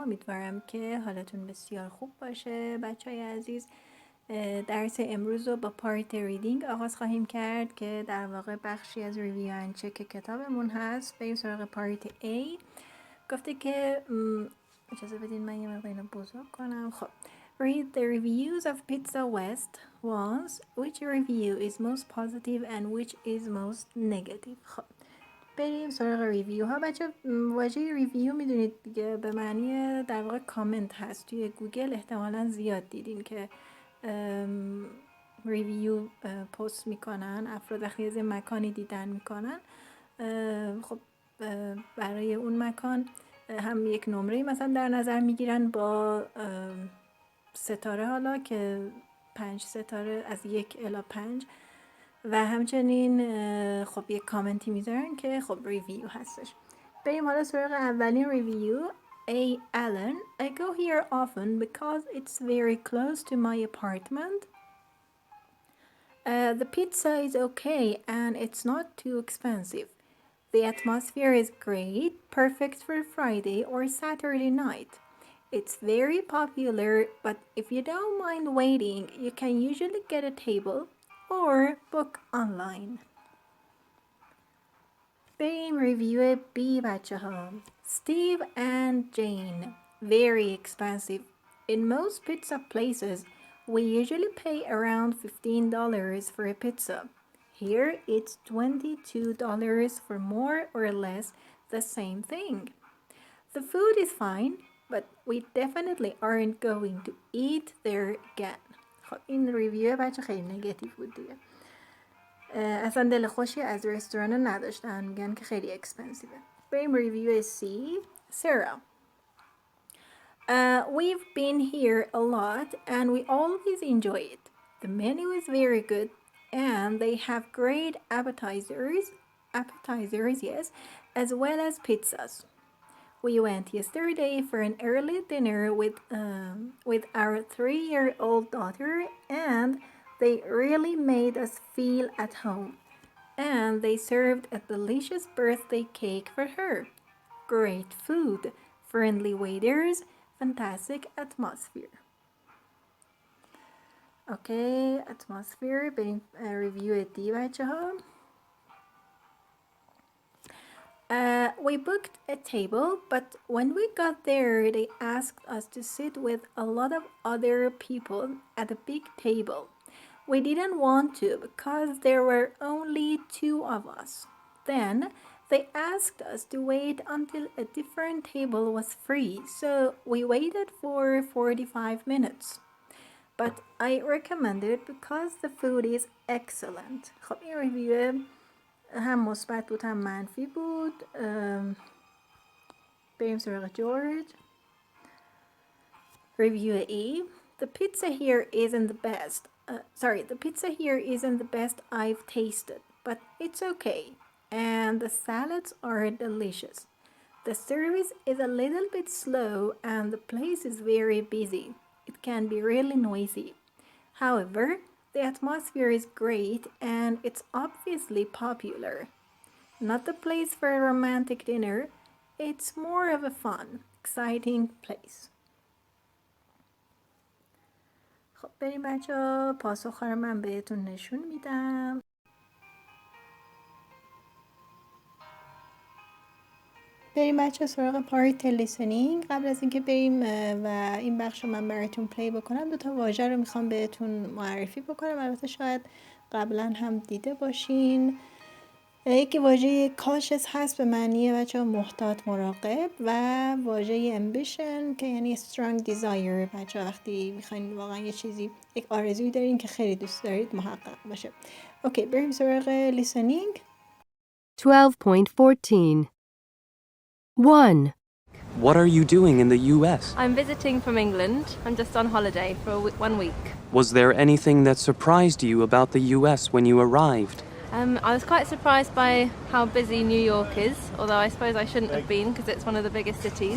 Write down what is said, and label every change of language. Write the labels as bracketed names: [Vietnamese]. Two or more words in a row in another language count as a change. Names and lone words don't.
[Persian] امیدوارم که حالتون بسیار خوب باشه. بچهای عزیز، درس امروز رو با [English] part reading [Persian] آغاز خواهیم کرد که در واقع بخشی از [English] review and check [Persian] کتابمون هست. بریم سراغ پارت A. گفته که اجازه بدین من یه مقدار اینو بزرگ کنم. [English] خب Read the reviews of Pizza West once. Which review is most positive and which is most negative. [Persian] خب بریم سراغ ریویو ها. بچه واژه ریویو میدونید دیگه به معنی در واقع کامنت هست. توی گوگل احتمالا زیاد دیدین که [English] review post [Persian] میکنن افراد وقتی از مکانی دیدن میکنن. خب برای اون مکان هم یک نمره مثلا در نظر میگیرن با ستاره، حالا که 5 ستاره از 1 الی 5 و همچنین خب یک کامنتی میذارن که خب ریویو هستش. بریم حالا سراغ اولین ریویو. [English] A. Alan, I go here often because it's very close to my apartment. The pizza is okay and it's not too expensive. The atmosphere is great, perfect for Friday or Saturday night. It's very popular, but if you don't mind waiting, you can usually get a table or book online. [Persian] بریم ریویو B بچه ها. [English] Steve and Jane, very expensive. In most pizza places, we usually pay around $15 for a pizza. Here it's $22 for more or less the same thing. The food is fine, but we definitely aren't going to eat there again. [Persian] خب این ریویو بچه خیلی نگاتیو بود دیگه. اصلا دل خوشی از رستوران نداشتن، میگن که خیلی اکسپنسیوه. بریم ریویو C. Sarah. [English] We've been here a lot and we always enjoy it. The menu is very good and they have great appetizers, yes, as well as pizzas. We went yesterday for an early dinner with our 3-year-old daughter and they really made us feel at home. And they served a delicious birthday cake for her. Great food, friendly waiters, fantastic atmosphere. Okay, atmosphere. [Persian] بریم ریویو دی بچه ها. [English] We booked a table, but when we got there, they asked us to sit with a lot of other people at a big table. We didn't want to because there were only 2 of us. Then they asked us to wait until a different table was free, so we waited for 45 minutes. But I recommend it because the food is excellent. [Persian] خب این ریویو هم مثبت بود هم منفی بود. بریم سراغ جورج. [English] Review E. The pizza here isn't the best. The pizza here isn't the best I've tasted, but it's okay. And the salads are delicious. The service is a little bit slow and the place is very busy. It can be really noisy. However, the atmosphere is great and it's obviously popular. Not the place for a romantic dinner. It's more of a fun, exciting place. [Persian] خب بریم بچه ها، پاسخ رو من بهتون نشون میدم. بریم بچه سراغ [English] part listening. [Persian] قبل از اینکه بریم و این بخش رو من براتون پلی بکنم، 2 تا واژه رو میخوام بهتون معرفی بکنم. البته شاید قبلا هم دیده باشین. یکی واژه کاشس هست به معنی بچه محتاط، مراقب، و واژه امبیشن که یعنی [English] strong desire. [Persian] بچه وقتی میخواین واقعا یه چیزی، یک آرزویی دارین که خیلی دوست دارید محقق باشه. اوکی بریم سراغ لیسنینگ. 12.14 1. [English] What are you doing in the U.S.? I'm visiting from England. I'm just on holiday for 1 week. Was there anything that surprised you about the U.S. when you arrived? I was quite surprised by how busy New York is, although I suppose I shouldn't have been because it's one of the biggest cities.